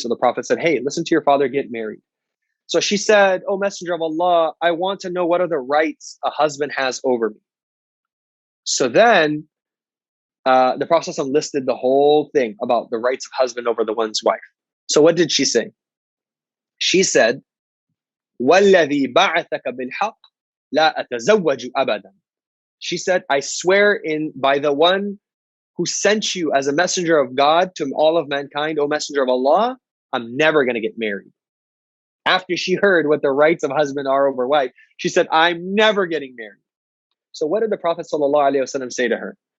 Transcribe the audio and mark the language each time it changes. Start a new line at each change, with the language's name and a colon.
English: So the Prophet said, hey, listen to your father, get married. So she said, oh, Messenger of Allah, I want to know what are the rights a husband has over me. So then the Prophet ﷺ listed the whole thing about the rights of husband over the one's wife. So what did she say? She said,
Arabic: وَالَّذِي بَعَثَكَ بِالْحَقِّ لَا أَتَزَوَّجُ أَبَدًا.
English: She said, I swear by the one who sent you as a messenger of God to all of mankind, O Messenger of Allah, I'm never going to get married. After she heard what the rights of husband are over wife, she said, I'm never getting married. So what did the Prophet ﷺ say to her?